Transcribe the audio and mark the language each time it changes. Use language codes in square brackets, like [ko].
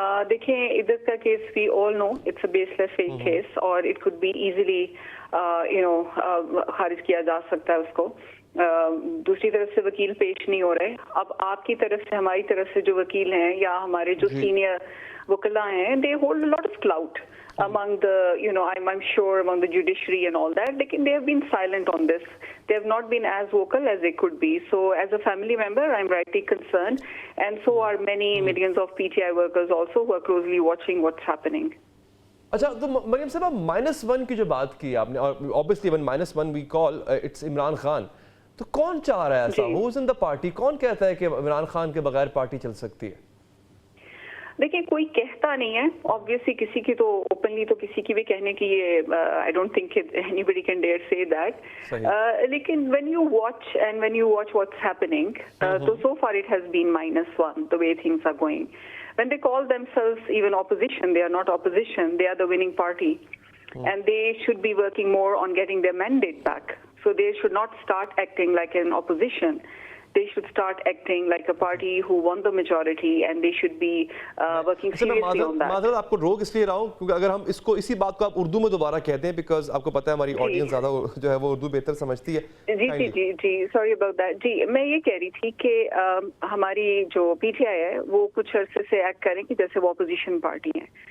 [ur] دیکھیں عدت کا case [en] we all know it's a baseless fake case اور it could be easily [ur] خارج کیا جا سکتا ہے اس کو. دوسری طرف سے وکیل پیش نہیں ہو رہے. اب آپ کی طرف سے, ہماری طرف سے جو وکیل ہیں یا ہمارے جو سینئر وکلاء ہیں, [en] they hold a lot of clout among the, I'm sure among the judiciary and all that. They have been silent on this. They have not been as vocal as they could be. So as a family member, I'm rightly concerned. And so are many millions of PTI workers also who are closely watching what's happening. [ur] اچھا, تو مریم صاحب -1 کی جو بات کی آپ نے, اور [en] obviously when -1 we call it's [ur] Imran Khan, تو کون چاہ رہا ہے ایسا؟ [en] who's in the party? [ur] کون کہتا ہے کہ عمران خان کے بغیر پارٹی چل سکتی ہے؟ دیکھیں کوئی کہتا نہیں ہے, obviously کسی کی تو اوپنلی تو کسی کی بھی کہنے کی یہ [en] I don't think anybody can dare say that. [ur] لیکن [en] when you watch what's happening, so far it has been -1 the way things are going. When they call themselves even opposition, they are not opposition, they are the winning party. And they should be working more on getting their mandate back. So they should not start acting like an opposition. They should start acting like a party who won the majority and they should be working seriously on that. [ur] معذرت آپ کو روک اس لیے رہا ہوں کیونکہ اگر ہم اسی بات کو آپ اردو میں دوبارہ کہتے ہیں بیکاز آپ کو پتہ ہے ہماری آڈینس زیادہ جو ہے وہ اردو بہتر سمجھتی ہے. [en] جی sorry about that. [ur] جی میں یہ کہہ رہی تھی کہ ہماری جو پی ٹی آئی ہے وہ کچھ عرصے سے ایکٹ کریں کہ جیسے وہ اپوزیشن پارٹی ہے.